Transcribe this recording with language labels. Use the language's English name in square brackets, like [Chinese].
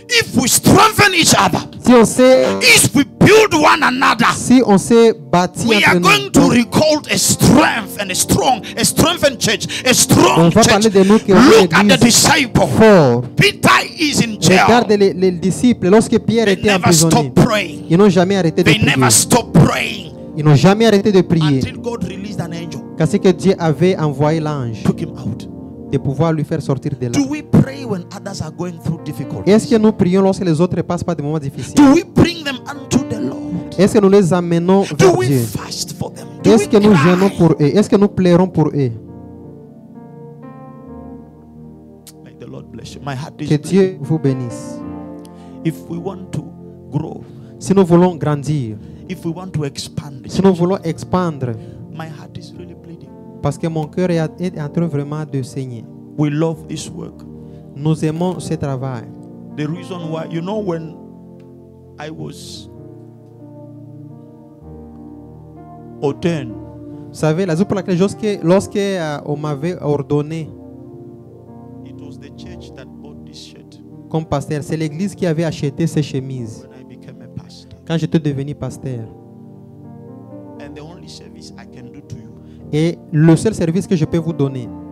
[English] If we strengthen each other. [French] Si on sait, [English] if we build one another. [French] Si on s'est bâti [English] we are going to recall a strength and a strengthened church, a strong church. Look at the disciple. [French] Fort. [English] Peter is in jail. [French] Regarde les disciples lorsque Pierre était emprisonné. Ils n'ont jamais arrêté de prier. [English] Never stop praying. [French] Ils n'ont jamais arrêté de prier. [English] Until God released an angel. [French] Parce que Dieu avait envoyé l'ange de pouvoir lui faire sortir de là. [English] Do we pray when others are going through difficulties? [French] Est-ce que nous prions lorsque les autres passent par des moments difficiles? [English] Do we bring them unto the Lord? [French] Est-ce que nous les amenons vers Dieu? [English] Fast for them? [French] Est-ce que nous jeûnons pour eux? Est-ce que nous pleurons pour eux? [English] May the Lord bless you. My heart is [French] que Dieu vous bénisse. [English] If we want to grow, [French] si nous voulons grandir, [English] if we want to expand, [French] si nous voulons expandre, [English] my heart is really bleeding. [French] Parce que mon cœur est en train vraiment de saigner. [English] We love this work. [French] Nous aimons ce travail. [English] The reason why, you know, when I was ordained, [French] vous savez, la raison pour laquelle lorsque on m'avait ordonné [English] it was the church that bought this shirt. [French] Comme pasteur, c'est l'église qui avait acheté ces chemises. [English] When I became a pastor. [French] Quand j'étais devenu pasteur. [English] And the only service I can do to you. [French] Et le seul service que je peux vous donner,